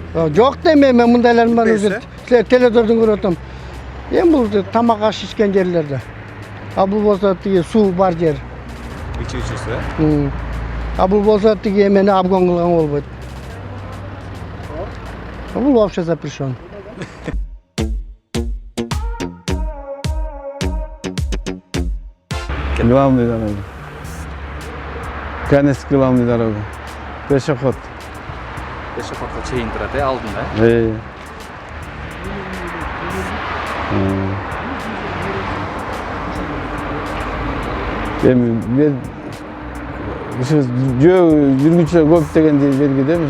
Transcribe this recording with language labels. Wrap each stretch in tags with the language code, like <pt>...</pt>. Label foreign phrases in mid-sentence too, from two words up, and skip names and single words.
<ky>Жок деме, мен мындайлар менен өзү теледордон көрүп атам. Эми бул тамак аш ичкен жерлерде. Бул болсо тиги суу бар жер. Ичүүчүсү, Бул болсо тиги эмени обгон кылган болбойт. Бул</ky> <ru>вообще запрещен. Главный дорога. Конец главной дорога. Пешеход.</ru> <ky>Пешеходго чейин турат, алдында. Эми ошо жөө жүргүнчүлөр көп деген белги демиш?</ky>